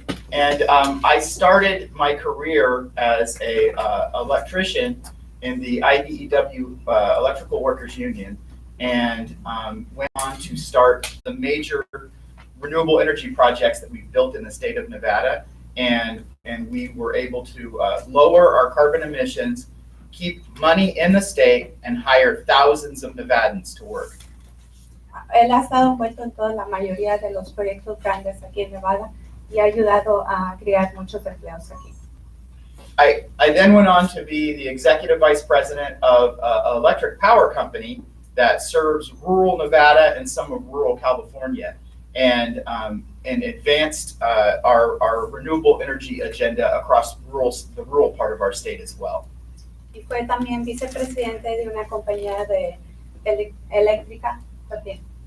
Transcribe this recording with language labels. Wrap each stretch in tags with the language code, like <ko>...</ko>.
<en>And I started my career as a electrician in the IBEW Electrical Workers Union, and went on to start the major renewable energy projects that we've built in the state of Nevada, and we were able to lower our carbon emissions, keep money in the state, and hire thousands of Nevadans to work.</en> <es>Él ha estado envuelto en toda la mayoría de los proyectos grandes aquí en Nevada y ha ayudado a crear muchos empleos aquí.</es> <en>I then went on to be the executive vice president of an electric power company that serves rural Nevada and some of rural California, and advanced our renewable energy agenda across the rural part of our state as well.</en> <es>Y fue también vicepresidente de una compañía de eléctrica también.</es>